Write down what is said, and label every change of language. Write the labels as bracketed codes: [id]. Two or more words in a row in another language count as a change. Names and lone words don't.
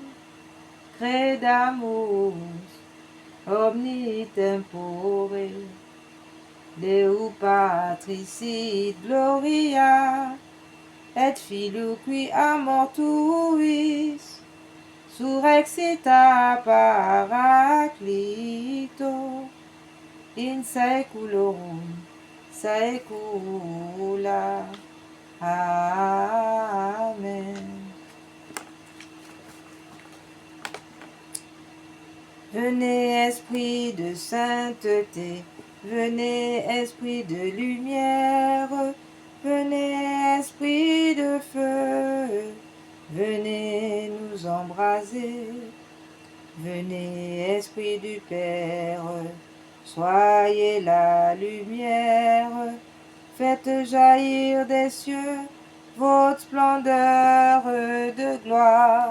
[la] credamus omni tempore, Deu Patris sit gloria, et Filio qui a mortuis, surrexita Paraclito, in saeculorum saecula. Amen. [fr] Venez esprit de sainteté, venez esprit de lumière, venez esprit de feu, venez nous embraser, venez esprit du Père, soyez la lumière, faites jaillir des cieux votre splendeur de gloire.